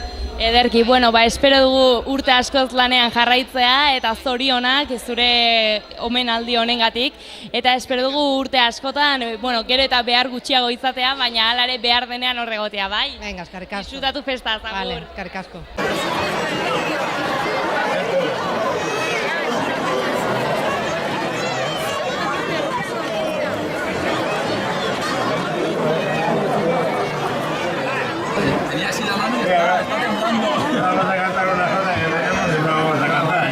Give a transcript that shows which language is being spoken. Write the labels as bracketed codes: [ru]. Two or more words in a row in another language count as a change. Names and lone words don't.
[eu] Ederki, bueno, espero dugu urte askoz lanean jarraitzea eta zorionak zure omenaldi honengatik. Eta espero dugu urte askotan, gero eta behar gutxiago izatea, baina hala ere behar denean horregotea, bai? Venga, eskerrik asko. Disfrutatu festa, agur. Vale, eskerrik asko. [es] Vamos a cantar una cosa que veremos y no vamos a cantar.